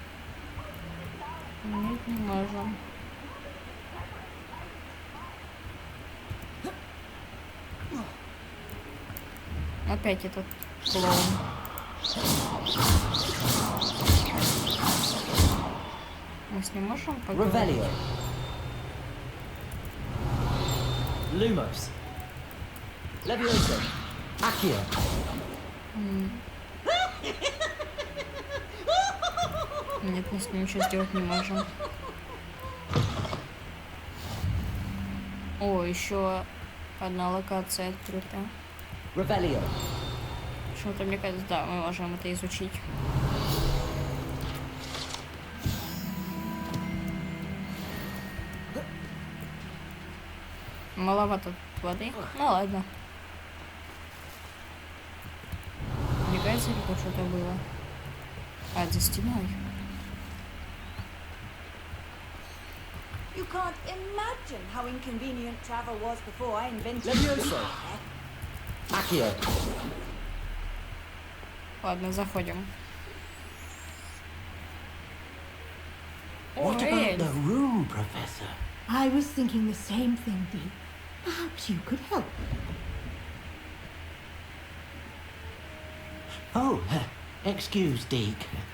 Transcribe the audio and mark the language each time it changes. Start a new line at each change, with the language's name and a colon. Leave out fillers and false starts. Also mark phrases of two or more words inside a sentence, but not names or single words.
Russian: Нет, не можем. Опять этот клоун. Мы с ним можем поговорить? Revelio. Lumos. Leviosa. Accio. Нет, мы с ним ничего сделать не можем. О, еще одна локация открыта. Revelio. Почему-то мне кажется, да, мы можем это изучить. Маловато воды. Ну ладно. Мне кажется, тут что-то было. А, за стеной.
English: You can't imagine how inconvenient travel was before I invented
Russian: Leviosa. Accio. Ладно, заходим.
English: What about the room, Professor? I was thinking the same thing, Dee. Perhaps you could help. Oh, excuse, Deke.